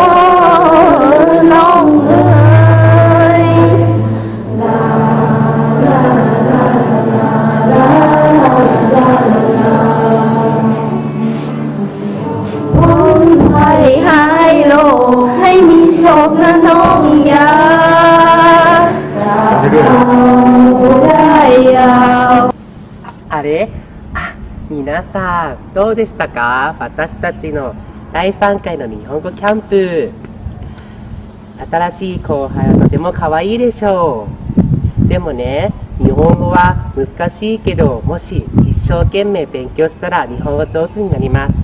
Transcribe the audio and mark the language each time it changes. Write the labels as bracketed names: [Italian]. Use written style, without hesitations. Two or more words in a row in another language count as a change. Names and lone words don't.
[Thai] องเอ๋ยลาลาลาลาลาลาลาพ้นภัยหายโรคให้มีโชคนะน้องยาจะเอาได้ยาว [Japanese] あれ、皆さんどうでしたか？私たちの第3回の日本語キャンプ、新しい後輩はとても可愛いでしょう。でもね、日本語は難しいけど、もし一生懸命勉強したら日本語上手になります。